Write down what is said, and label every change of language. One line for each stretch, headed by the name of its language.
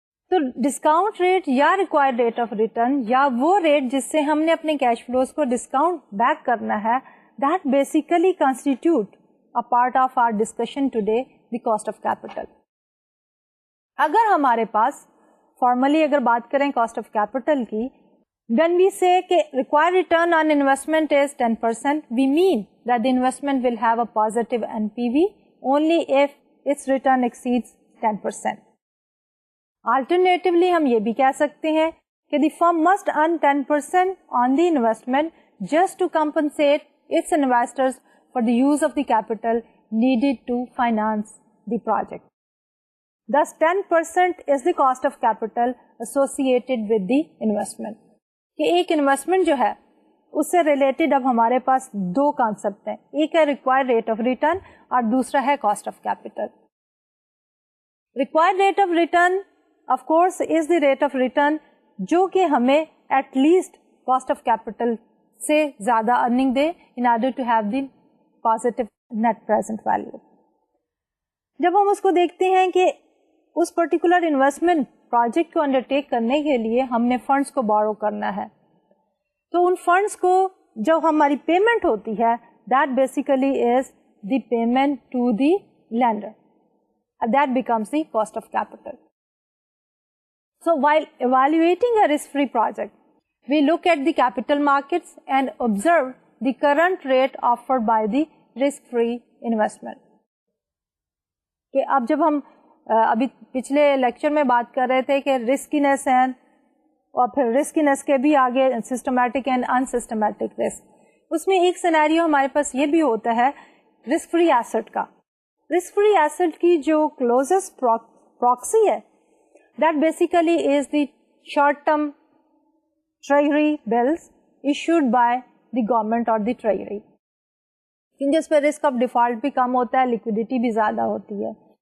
Urdu: تو discount rate یا required rate of return یا وہ ریٹ جس سے ہم نے اپنے کیش فلوز کو ڈسکاؤنٹ بیک کرنا ہے,
English: That basically constitute a part of our discussion today the cost of capital.
Urdu: اگر ہمارے پاس فارملی اگر بات کریں
English: cost of capital کی, when we say کہ required return on investment is 10%, we mean that the investment will have a positive NPV only if its return exceeds 10%. Alternatively
Urdu: ہم یہ بھی کہہ سکتے ہیں کہ
English: the firm must earn 10% on the investment just to compensate its investors for the use of the capital needed to finance the project. Thus 10% is the cost of capital associated with the investment.
Urdu: کہ ایک investment جو ہے اس سے related اب ہمارے پاس دو concept ہیں, ایک ہے ریکوائرڈ ریٹ آف ریٹرن اور دوسرا ہے cost of capital.
English: required rate of return of course is the rate of return
Urdu: جو کہ ہمیں
English: At least cost of capital سے زیادہ earning دے in order to have the positive net present value.
Urdu: جب ہم اس کو دیکھتے ہیں کہ اس پرٹیکولر انویسٹمنٹ پروجیکٹ کو انڈرٹیک کرنے کے لیے ہم نے فنڈس کو بورو کرنا ہے, تو ان فنڈس کو جو ہماری پیمنٹ ہوتی ہے
English: That basically is the payment to the lender, that becomes the cost of capital. So while evaluating a risk-free project, we look at the capital markets and observe the current rate offered by the risk-free investment.
Urdu: کہ اب جب ہم ابھی پچھلے lecture میں بات کر رہے تھے کہ رسکینس ہے اور پھر رسکینس کے بھی آگے سسٹمیٹک اینڈ انسسٹمیٹک رسک, اس میں ایک سینیریو ہمارے پاس یہ بھی ہوتا ہے رسک فری ایسٹ کا. رسک فری ایسٹ کی جو کلوزسٹ پراکسی ہے
English: that basically is the short term treasury bills issued by the government اور the treasury,
Urdu: کیونکہ اس پہ رسک آف ڈیفالٹ بھی کم ہوتا ہے, لیکوڈیٹی بھی زیادہ ہوتی ہے.